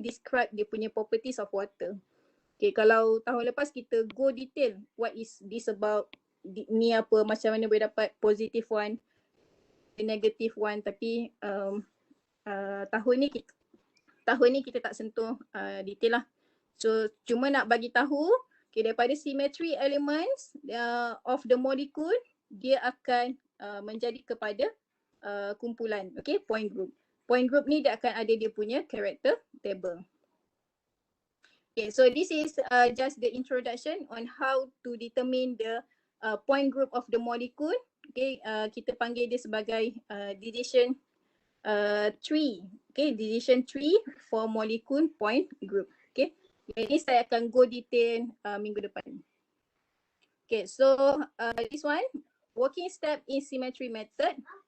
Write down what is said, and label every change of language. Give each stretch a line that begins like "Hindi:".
Malay: Describe dia punya properties of water. Okay, kalau tahun lepas kita go detail
English: what is this about,
Malay: ni apa, macam mana boleh dapat
English: positive one, negative one,
Malay: tapi tahun ni kita tak sentuh detail lah. So cuma nak bagi tahu, okay, daripada symmetry elements of the molecule, dia akan menjadi kepada kumpulan, okay, point group. Point group ni dia akan ada dia punya character table.
English: Okay, so this is just the introduction on how to determine the point group of the molecule.
Malay: Okay, kita panggil dia sebagai decision tree.
English: Okay, decision tree for molecule point group. Okay,
Malay: ini saya akan go detail minggu depan.
English: Okay, so this one, working step in symmetry method.